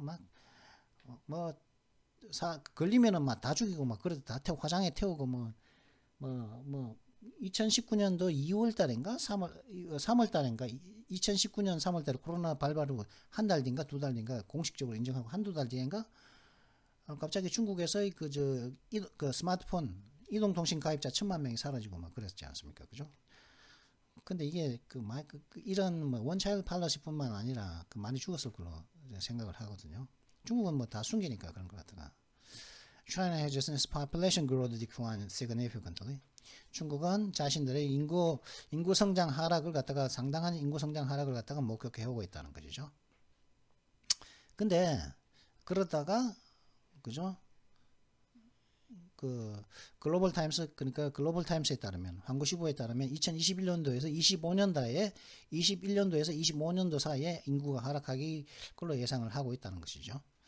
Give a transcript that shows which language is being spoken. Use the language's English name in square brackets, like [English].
[Korean] 막 뭐 걸리면은 막 다 죽이고 막 그래도 다 화장에 태우고 뭐 2019년도 2월 달인가 3월 달인가 2019년 3월 달에 코로나 발발 후 한 달 뒤인가 두 달 뒤인가 공식적으로 인정하고 한두 달 뒤인가 갑자기 중국에서의 그 스마트폰 이동통신 가입자 1000만 명이 사라지고 막 그랬지 않습니까? 그죠? 근데 이게 이런 뭐 원차일드 팔러시뿐만 아니라 많이 죽었을 걸로 생각을 하거든요. 중국은 뭐 다 숨기니까 그런 것 같더라. [English] China has since population growth declined significantly. [Korean] 중국은 자신들의 인구 성장 하락을 갖다가 상당한 인구 성장 하락을 갖다가 목격해 오고 있다는 것이죠. 근데 그러다가 그죠? 그 글로벌 타임스 그러니까 글로벌 타임스에 따르면 한국시보에 따르면 2021년도에서 21년도에서 25년도 사이에 인구가 하락하기 걸로 예상을 하고 있다는 것이죠.